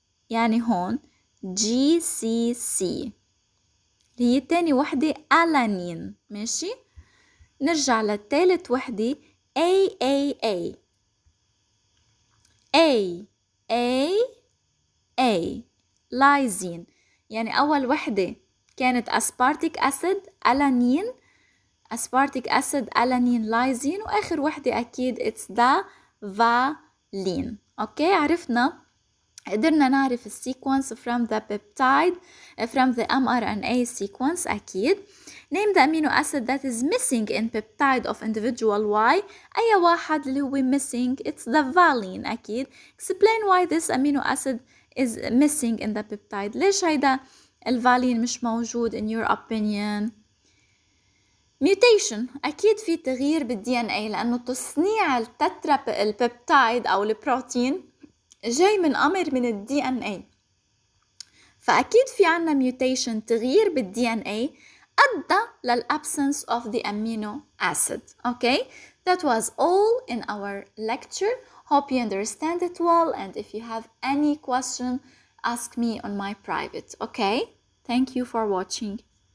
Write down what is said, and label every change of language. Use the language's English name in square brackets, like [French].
[Arabic] يعني هون GCC هي تاني وحدة ألانين، ماشي؟ نرجع للتالت وحدة AAA لايزين، يعني أول وحدة كانت أسبارتيك أسيد ألانين، أسبارتيك أسيد ألانين لايزين، وآخر وحدة أكيد [English] it's the valine. [Arabic] أوكي، عرفنا، قدرنا نعرف السيكونس [English] from the peptide from the mRNA sequence. أكيد name the amino acid that is missing in peptide of individual Y. [Arabic] أي واحد اللي هو [English] missing it's the valine. أكيد explain why this amino acid is missing in the peptide. [Arabic] ليش هيدا الفالين مش موجود [English] in your opinion؟ [Arabic] mutation، أكيد في تغيير بالدي ان اي، لأنه تصنيع البيبتايد أو البروتين جاي من أمر من الدي ان اي، فأكيد في عنا mutation، تغيير بالدي ان اي أدى لل [English] absence of the amino acid. Okay, that was all in our lecture. Hope you understand it well, and if you have any question, ask me on my private. Okay, thank you for watching.